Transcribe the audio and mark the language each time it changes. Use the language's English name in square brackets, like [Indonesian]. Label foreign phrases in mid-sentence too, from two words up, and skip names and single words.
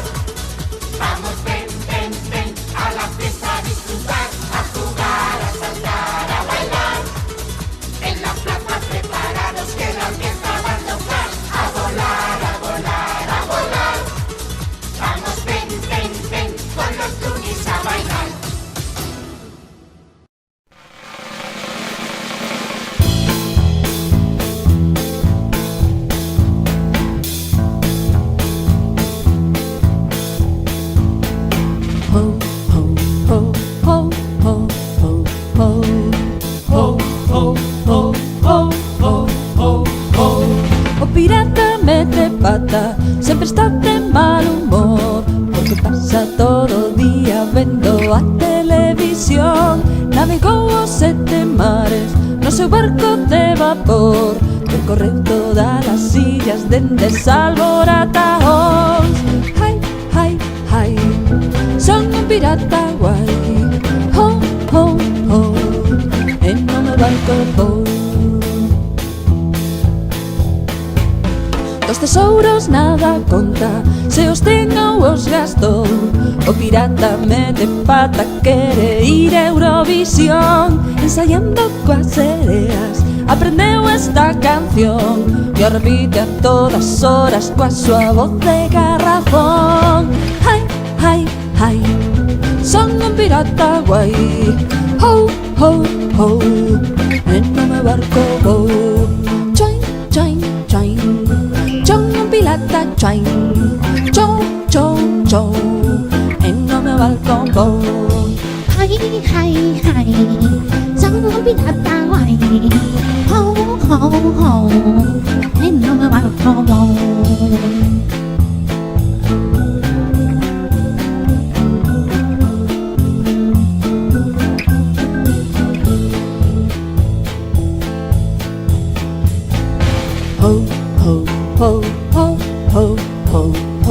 [Spanish] Vamos, ven, ven, ven a la fiesta a disfrutar. A jugar, a saltar, a bailar. En la plaza preparados que la orquesta va a tocar. A volar, a volar, a volar. Vamos, ven, ven, ven con los tunis a bailar. Ho, ho, ho, ho, ho, ho, ho. Ho, ho, ho, ho, ho, ho, ho. [Galician] O pirata mete pata, sempre está de mal humor, porque pasa todo o día vendo a televisión. Navegou os 7 mares no seu barco de vapor, percorreu todas as illas dende Salvorataóns. Hai, hai, hai, son un pirata guai. Ho, ho, ho, e no meu barco vou. Dos tesouros nada conta, se os ten ou os gastou. O pirata mete pata, quere ir a Eurovisión. Ensaiando coas sereas, aprendeu esta canción e o repite a todas horas coa súa voz de garrafón. Hai, hai, hai, son un pirata guai. Ho, ho, ho, e no meu barco vou. Choin, choin, choin, son un pirata choin. Chou, chou, chou, e no meu balcón vou. Hi, hi, hi, son pirata guay. Ho, ho, ho, e non me va a Ho, ho, ho, ho, ho, ho, ho.